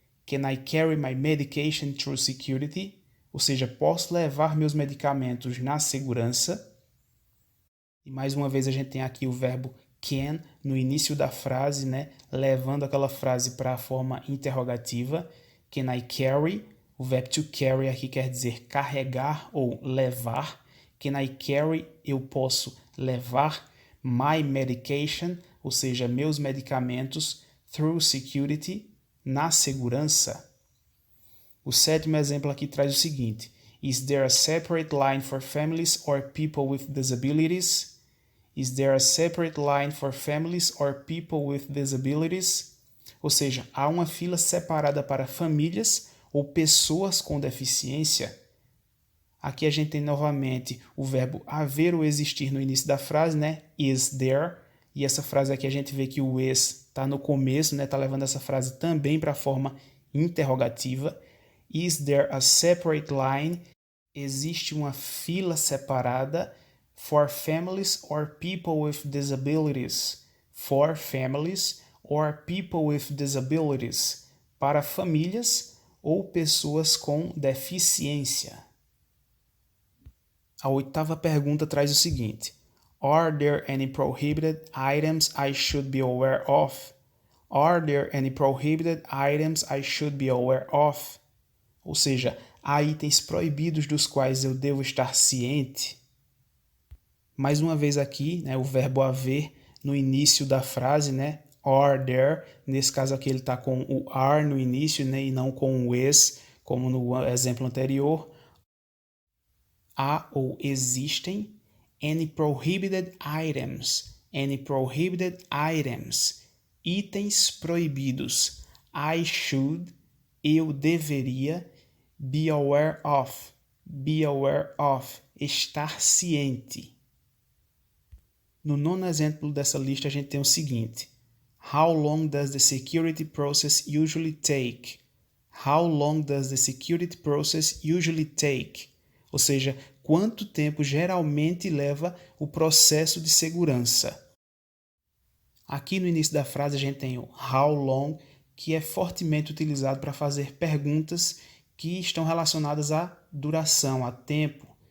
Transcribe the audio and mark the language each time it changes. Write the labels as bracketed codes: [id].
[en] Can I carry my medication through security? [pt] Ou seja, posso levar meus medicamentos na segurança. E mais uma vez a gente tem aqui o verbo can no início da frase, né? Levando aquela frase para a forma interrogativa. [en] Can I carry? [pt] O verbo to carry aqui quer dizer carregar ou levar. [en] Can I carry? [pt] Eu posso levar [en] my medication, [pt] ou seja, meus medicamentos, [en] through security, [pt] na segurança. O sétimo exemplo aqui traz o seguinte: [en] Is there a separate line for families or people with disabilities? Is there a separate line for families or people with disabilities? [pt] Ou seja, há uma fila separada para famílias ou pessoas com deficiência? Aqui a gente tem novamente o verbo haver ou existir no início da frase, né? [en] Is there. [pt] E essa frase aqui a gente vê que o is está no começo, né? Está levando essa frase também para a forma interrogativa. [en] Is there a separate line? [pt] Existe uma fila separada [en] for families or people with disabilities. For families or people with disabilities. [pt] Para famílias ou pessoas com deficiência. A oitava pergunta traz o seguinte: [en] Are there any prohibited items I should be aware of? Are there any prohibited items I should be aware of? [pt] Ou seja, há itens proibidos dos quais eu devo estar ciente? Mais uma vez aqui, né, o verbo haver no início da frase, né? [en] Are there. [pt] Nesse caso aqui ele está com o are no início, né, e não com o is, como no exemplo anterior. Há ou existem [en] any prohibited items. Any prohibited items. [pt] Itens proibidos. [en] I should, [pt] eu deveria, [en] be aware of. Be aware of, [pt] estar ciente. No nono exemplo dessa lista a gente tem o seguinte: [en] How long does the security process usually take? How long does the security process usually take? [pt] Ou seja, quanto tempo geralmente leva o processo de segurança? Aqui no início da frase a gente tem o [en] how long, [pt] que é fortemente utilizado para fazer perguntas que estão relacionadas à duração, a tempo.